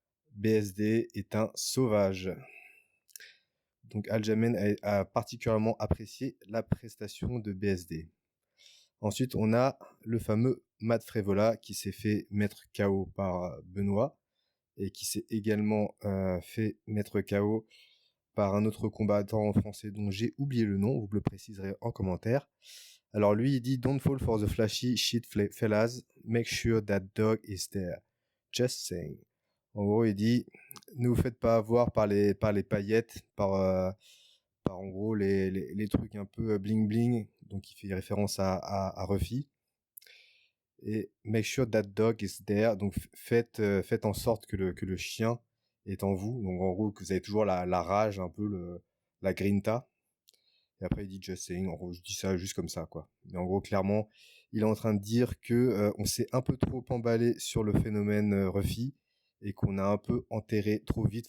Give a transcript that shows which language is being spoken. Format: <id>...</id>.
<fr>BSD est un sauvage. Donc Aljamain a particulièrement apprécié la prestation de BSD. Ensuite, on a le fameux Matt Frevola qui s'est fait mettre KO par Benoît et qui s'est également fait mettre KO par un autre combattant français dont j'ai oublié le nom, vous me le préciserez en commentaire. Alors lui, il dit</fr> <en>"Don't fall for the flashy shit fellas, make sure that dog is there. Just saying".</en> <fr>En gros, il dit "Ne vous faites pas avoir par les paillettes, par en gros les trucs un peu bling bling". Donc il fait référence à Ruffy.</fr> <en>Et "make sure that dog is there".</en> <fr>Donc faites en sorte que le chien est en vous. Donc en gros que vous avez toujours la rage, un peu la grinta. Et après il dit</fr> <en>"just saying".</en> <fr>En gros, je dis ça juste comme ça, quoi. Mais en gros, clairement, il est en train de dire que on s'est un peu trop emballé sur le phénomène Ruffy et qu'on a un peu enterré trop vite.</fr>